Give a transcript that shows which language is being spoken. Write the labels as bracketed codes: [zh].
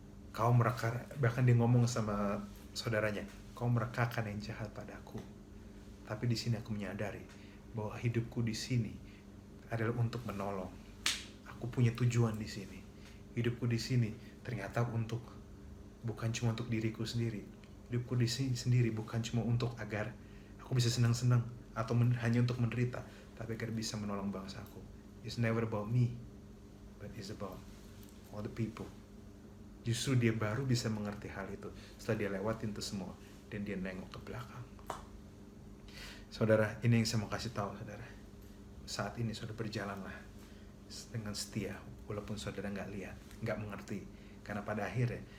[id] Kau bahkan dia ngomong sama saudaranya, kau merekakan yang jahat padaku, tapi di sini aku menyadari bahwa hidupku di sini adalah untuk menolong. Aku punya tujuan di sini. Hidupku di sini ternyata bukan cuma untuk diriku sendiri. Hidupku di sini sendiri bukan cuma untuk agar aku bisa senang-senang atau hanya untuk menderita, tapi agar bisa menolong bangsaku. [en] It's never about me, but it's about all the people. [id] Justru dia baru bisa mengerti hal itu setelah dia lewatin itu semua, dan dia nengok ke belakang. Saudara, ini yang saya mau kasih tahu, saudara. Saat ini saudara berjalanlah dengan setia, walaupun saudara nggak lihat, nggak mengerti. Karena pada akhirnya